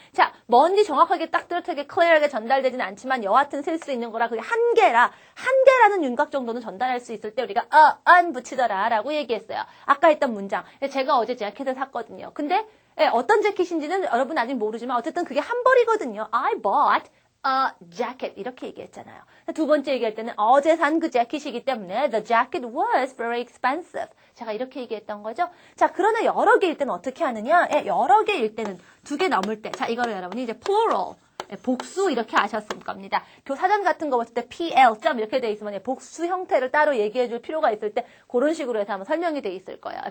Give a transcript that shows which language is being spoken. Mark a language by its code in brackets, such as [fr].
[ko] 자, 뭔지 정확하게 딱 뚜렷하게 클리어하게 전달되지는 않지만 여하튼 쓸 수 있는 거라 그게 한계라는 윤곽 정도는 전달할 수 있을 때 우리가 안 붙이더라 라고 얘기했어요. 아까 했던 문장. 제가 어제 재킷을 샀거든요. 근데 어떤 재킷인지는 여러분 아직 모르지만 어쨌든 그게 한 벌이거든요. [en] I bought a jacket [ko] 이렇게 얘기했잖아요. 두 번째 얘기할 때는 어제 산 그 재킷이기 때문에 [en] the jacket was very expensive. [ko] 제가 이렇게 얘기했던 거죠. 자, 그러나 여러 개일 때는 어떻게 하느냐? 여러 개일 때는 2개 넘을 때. 자, 이거를 여러분이 이제 plural. 복수 이렇게 아셨을 겁니다. 교사전 같은 거 봤을 때 PL 점 이렇게 돼 있으면 복수 형태를 따로 얘기해 줄 필요가 있을 때 그런 식으로 해서 한번 설명이 돼 있을 거예요.